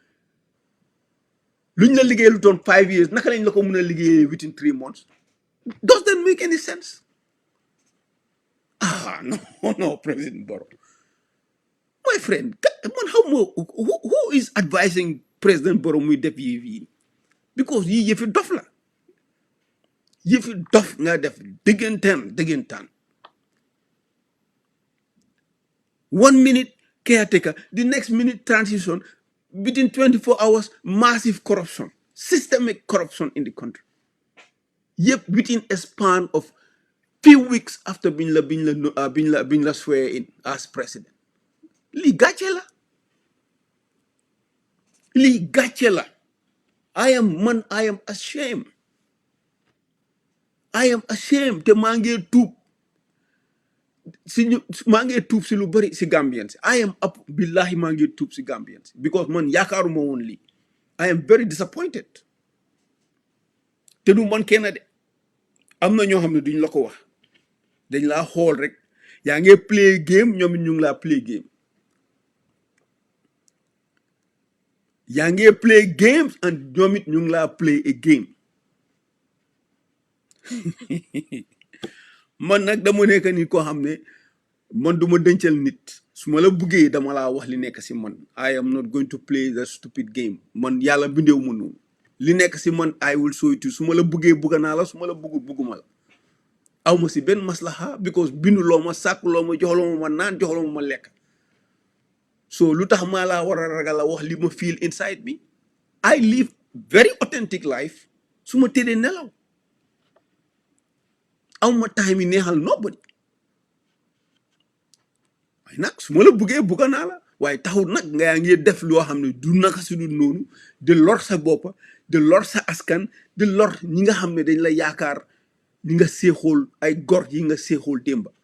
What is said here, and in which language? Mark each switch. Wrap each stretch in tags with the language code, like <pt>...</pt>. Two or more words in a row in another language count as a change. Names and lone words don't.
<wo>Luñ la liggéey lu toon 5 years naka lañ la ko mën a liggéeyee</wo> <en>within 3 months. Does that make any sense? No, President Barrow. My friend, man, who is advising President Barrow</en> <wo>muy def yi? Because yii yëfi dof la. Yëfi dof nga def diggantaan.</wo> <en>1 minute caretaker, the next minute transition, within 24 hours, massive corruption, systemic corruption in the country. Yep, within a span of few weeks after being la swear in as president.</en> <wo>Li gàcce la. Li gàcce la.</wo> <en>I am ashamed. I am ashamed</en> <wo>te maa ngi tuub si lu bari si Gambians.</wo> <en>I am up</en> <wo>billahi maa ngi tuub si Gambians because man yaakaaruma woon lii.</wo> <en>I am very disappointed.</en> <wo>Te du man kenn de am na ñoo xam ne duñ la ko wax dañ laa xool rek yaa ngi</wo> <en>play game</en> <wo>ñoom ñu ngi laa</wo> <en>play game.</en> <wo>yaa ngi</wo> <en>play games and</en> <wo>ñoom it ñu ngi laa</wo> <en>play a game.</en> <wo>Man nag dama nekk nit koo xam ne man du ma dencal nit su ma la buggee dama laa wax li nekk si man.</wo> <en>I am not going to play the stupid game.</en> <wo>Man yàlla bindeewu ma noonu. Li nekk si man</wo> <en>I will show it</en> <wo>su ma la buggee bugga naa la su ma la bugguma la. aw ma si benn maslaha because binduloo ma sàkkuloo ma joxloo ma naan joxloo ma lekk. So lu tax maa laa war a ragal a wax li ma</wo> <en>feel inside me. I live very authentic life</en> <wo>su ma tëddee nelaw. aw ma time yi neexal nobody. waaye nag su ma la buggee bugga naa la waaye taxul nag nga yaa ngi def loo xam ne du naka su dul noonu di lor sa boppa di lor sa askan di lor ñi nga xam ne dañ la yaakaar ñi nga seexool ay gor yi nga seexool démba.</wo>